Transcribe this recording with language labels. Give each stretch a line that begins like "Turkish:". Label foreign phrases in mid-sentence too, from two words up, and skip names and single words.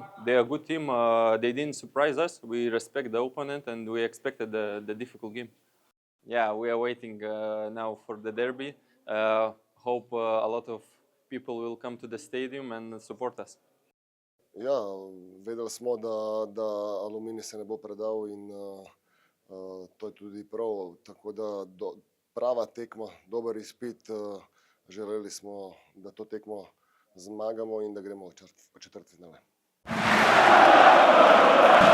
English: They are a good team. They didn't surprise us. We respect the opponent and we expected the difficult game. Yeah, we are waiting now for the derby. Hope a lot of people will come to the stadium and support us.
Slovenian: Ja, vedeli smo, da Aluminij se ne bo predal in to je tudi prav. Tako da prava tekma, dober izpit. Želeli smo, da to tekmo zmagamo in da gremo v četrtfinale.